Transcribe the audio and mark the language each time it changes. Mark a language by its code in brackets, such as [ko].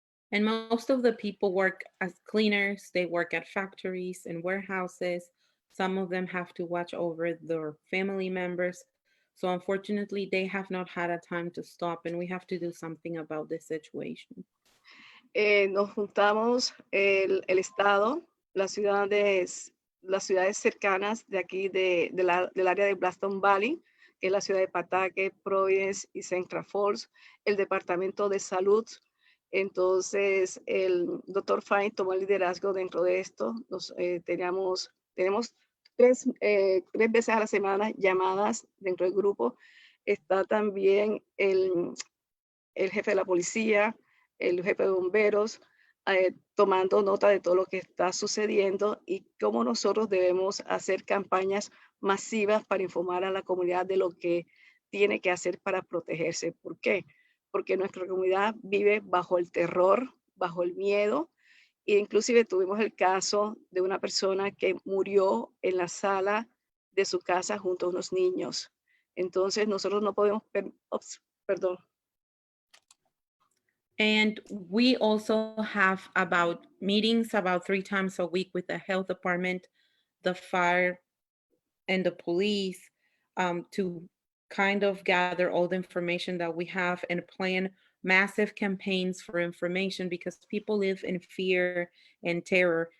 [en] And most of the people work as cleaners, they work at factories and warehouses. Some of them have to watch over their family members. So unfortunately, they have not had a time to stop, and we have to do something about this situation. [es] Nos juntamos el Estado, las ciudades cercanas de aquí, del área de Blaston Valley, que es la ciudad de Pawtucket, Providence y Central Falls, el Departamento de Salud. Entonces, el doctor Fine tomó el liderazgo dentro de esto. Tenemos 3 veces a la semana llamadas dentro del grupo. Está también el jefe de la policía, el jefe de bomberos, tomando nota de todo lo que está sucediendo y cómo nosotros debemos hacer campañas masivas para informar a la comunidad de lo que tiene que hacer para protegerse. ¿Por qué? Porque nuestra comunidad vive bajo el terror, bajo el miedo, e inclusive tuvimos el caso de una persona que murió en la sala de su casa junto a unos niños. Entonces nosotros no podemos, perdón. [en] And we also have meetings about 3 times a week with the health department, the fire, and the police to kind of gather all the information that we have and plan massive campaigns for information because people live in fear and terror.